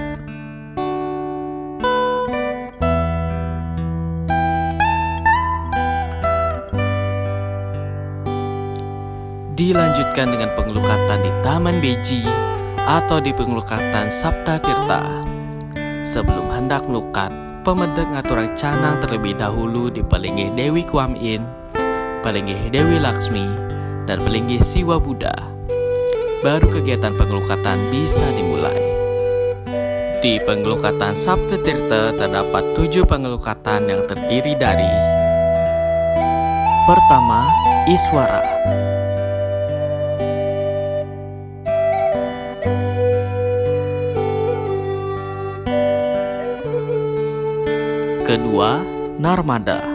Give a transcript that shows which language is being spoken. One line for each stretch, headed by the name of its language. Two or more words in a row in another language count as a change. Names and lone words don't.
Indonesian: Dilanjutkan dengan pengelukatan di Taman Beji atau di pengelukatan Sapta Tirta. Sebelum hendak melukat, pemeda
Balinese: ngaturang canang
Indonesian: terlebih dahulu di palinggih Dewi Kuan Yin, palinggih Dewi Laksmi, dan palinggih Siwa Buddha. Baru kegiatan pengelukatan bisa dimulai. Di pengelukatan Sapta Tirta terdapat 7 pengelukatan yang terdiri dari: pertama, Iswara. Kedua, Narmada.